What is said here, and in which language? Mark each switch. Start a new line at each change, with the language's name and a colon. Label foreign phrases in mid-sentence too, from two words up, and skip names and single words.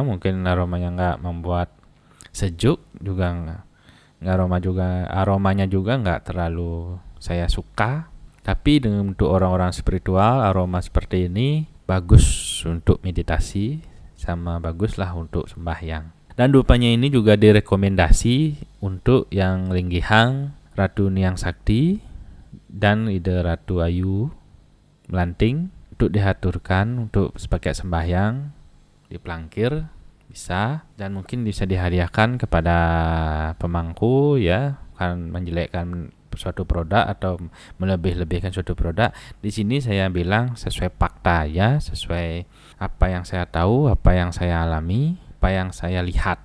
Indonesian: Mungkin aromanya nggak membuat sejuk juga, aromanya juga nggak terlalu saya suka. Tapi untuk orang-orang spiritual, aroma seperti ini bagus untuk meditasi sama baguslah untuk sembahyang. Dan dupanya ini juga direkomendasi untuk yang Linggihang, Ratu Niang Sakti, dan ide Ratu Ayu Melanting untuk dihaturkan untuk sebagai sembahyang di pelangkir bisa, dan mungkin bisa dihadiahkan kepada pemangku ya, kan menjelekkan suatu produk atau melebih-lebihkan suatu produk. Di sini saya bilang sesuai fakta ya, sesuai apa yang saya tahu, apa yang saya alami, apa yang saya lihat.